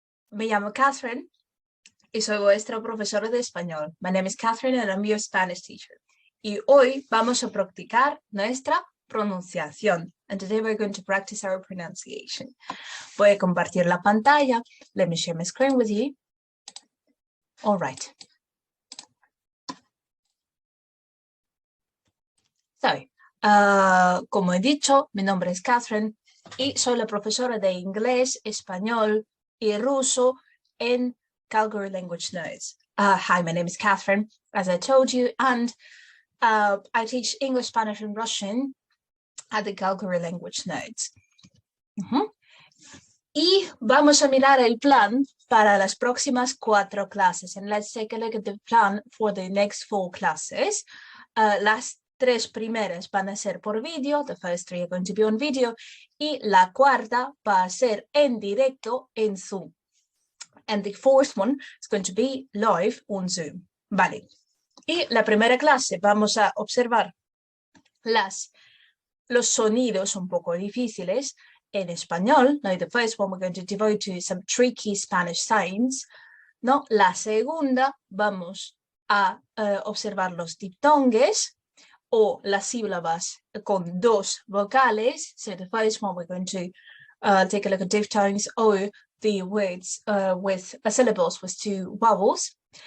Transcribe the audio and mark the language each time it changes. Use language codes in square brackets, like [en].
[es] Me llamo Catherine y soy vuestra profesora de español. [en] My name is Catherine and I'm your Spanish teacher. [es] Y hoy vamos a practicar nuestra pronunciación. [en] And today we're going to practice our pronunciation. [es] Voy a compartir la pantalla. [en] Let me share my screen with you. All right. [es] So, como he dicho, mi nombre es Catherine y soy la profesora de inglés, español y ruso en Calgary Language Nerds. [en] Hi, my name is Catherine, as I told you, and I teach English, Spanish, and Russian at the Calgary Language Nerds. [es] Y vamos a mirar el plan para las próximas 4 clases. [en] And let's take a look at the plan for the next 4 classes. [es] Las 3 primeras van a ser por vídeo. [en] The first 3 are going to be on video. [es] Y la cuarta va a ser en directo en Zoom. [en] And the fourth one is going to be live on Zoom. [es] Vale. Y la primera clase vamos a observar los sonidos un poco difíciles en español. [en] Now, the first one we're going to devote to some tricky Spanish signs. [es] No, la segunda vamos a observar los diptongues o las sílabas con 2 vocales. [en] So the first one we're going to take a look at diphthongs or the words with syllables with 2 vowels.